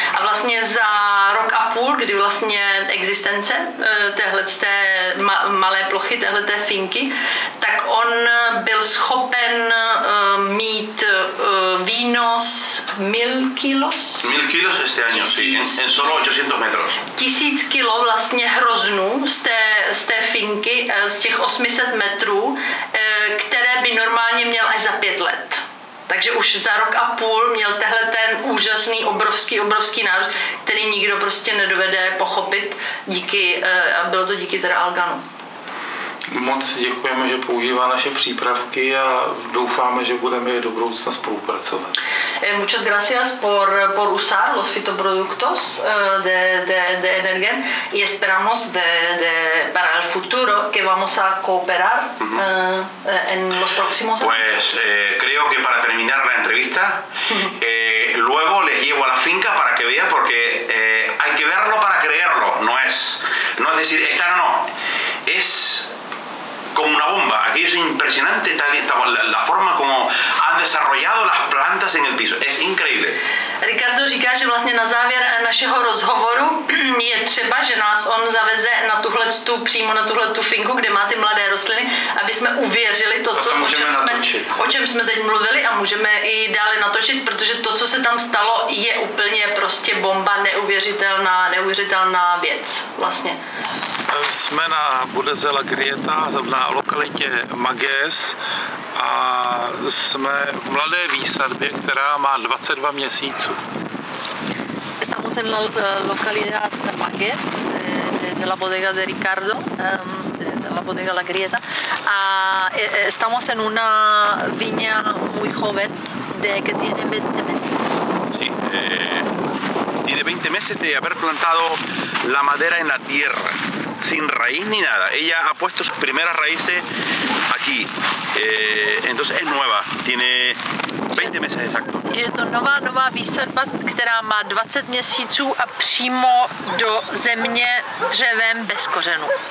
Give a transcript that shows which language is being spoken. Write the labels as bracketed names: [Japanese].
[Czech] A vlastně za rok a půl, kdy vlastně existence téhleté malé plochy, téhleté finky, tak on byl schopen mít výnos 1000 kilos. [Spanish] 1000 kilos este año, sí, en solo 800 metros. [Czech] 1000 kilo vlastně hroznů z té finky, z těch 800 metrů, které by normálně měl až za 5 let. Takže už za rok a půl měl tehle ten úžasný, obrovský nárůst, který nikdo prostě nedovede pochopit. Bylo to díky teda alganu. Moc děkujeme, že používá naše přípravky a doufáme, že budeme i do budoucna spolupracovat. [Spanish] Muchas gracias por usar los fitoproductos de Energen y esperamos para el futuro que vamos a cooperar en los próximos años. Pues creo que para terminar la entrevista, luego les llevo a la finca para que vean, porque hay que verlo para creerlo, no es decir, esta no, es como una bomba. Aquello es impresionante, la forma como han desarrollado las plantas en el piso, es increíble. [Czech] Ricardo říká, že vlastně na závěr našeho rozhovoru je třeba, že nás on zaveze na přímo na tuhletu finku, kde má ty mladé rostliny, aby jsme uvěřili o čem jsme teď mluvili a můžeme i dále natočit, protože to, co se tam stalo, je úplně prostě bomba, neuvěřitelná věc vlastně. Jsme na Bodega La Grieta, na lokalitě Magués a jsme v mladé výsadbě, která má 22 měsíců. [Spanish] Estamos en la localidad Magués, de la bodega de Ricardo, de la bodega La Grieta, a estamos en una viña muy joven que tiene 20 meses. Sí, tiene 20 meses de haber plantado la madera en la tierra, sin raíz ni nada. Ella ha puesto sus primeras raíces aquí, entonces es nueva, tiene 20 meses exacto. [Czech] Je to nová výsadba, která má 20 měsíců a přímo do země dřevem bez kořenů.